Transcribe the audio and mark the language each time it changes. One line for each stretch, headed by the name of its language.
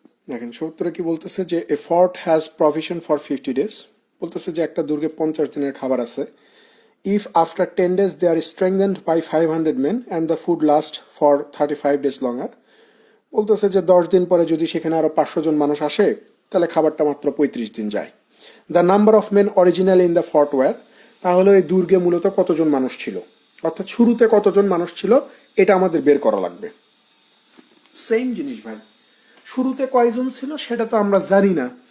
Bangla: দেখেন 70 কি বলতেছে যে
English: A fort has provision for 50 days.
Bangla: বলতেছে যে একটা দুর্গে 50 দিনের খাবার আছে।
English: If after 10 days they are strengthened by 500 men and the food lasts for 35 days longer।
Bangla: বলতেছে যে 10 দিন পরে যদি সেখানে আরো 500 জন মানুষ আসে তাহলে খাবারটা মাত্র 35 দিন যায়।
English: The number of men original in the fort were.
Bangla: তাহলে এই দুর্গে মূলত কতজন মানুষ ছিল, অর্থাৎ শুরুতে কতজন মানুষ ছিল এটা আমাদের বের করা লাগবে। সেম জিনিস ভাই, শুরুতে কয়জন ছিল সেটা তো আমরা জানি না।